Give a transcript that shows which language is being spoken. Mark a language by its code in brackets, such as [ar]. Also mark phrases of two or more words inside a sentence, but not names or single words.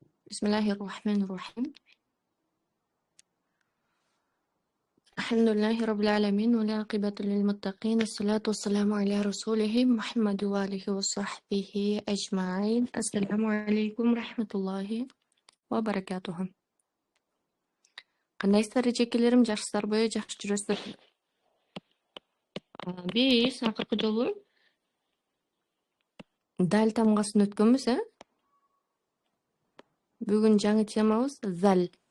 [ar] بسم الله الرحمن الرحيم. الحمد لله رب العالمين والعاقبة للمتقين، الصلاة والسلام على رسوله محمد وآله وصحبه أجمعين. السلام عليكم ورحمة الله وبركاته. [ky] Кандайсыздар эжекелерим, жакшысыздарбы, жакшы жүрөсүздөр? Биз акыркы жолу дал тамгасын өткөнбүз, Бүгүн жаңы темабыз zal.